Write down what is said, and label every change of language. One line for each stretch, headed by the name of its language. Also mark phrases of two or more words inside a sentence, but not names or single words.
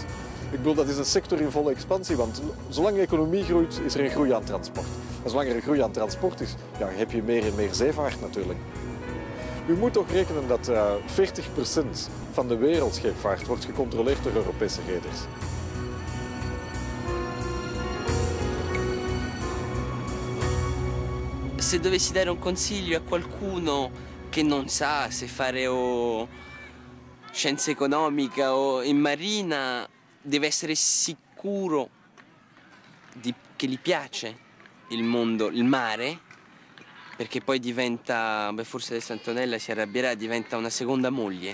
Dutch: Ik bedoel, dat is een sector in volle expansie, want zolang de economie groeit, is er een groei aan transport. En zolang er een groei aan transport is, ja, heb je meer en meer zeevaart natuurlijk. U moet toch rekenen dat 40% van de wereldscheepvaart wordt gecontroleerd door Europese reders.
Italian: Se dovessi dare un consiglio a qualcuno che non sa se fare o scienza economica o in marina, deve essere sicuro che gli piace il mondo, il mare, perché poi diventa, forse adesso Antonella si arrabbierà, diventa una seconda moglie.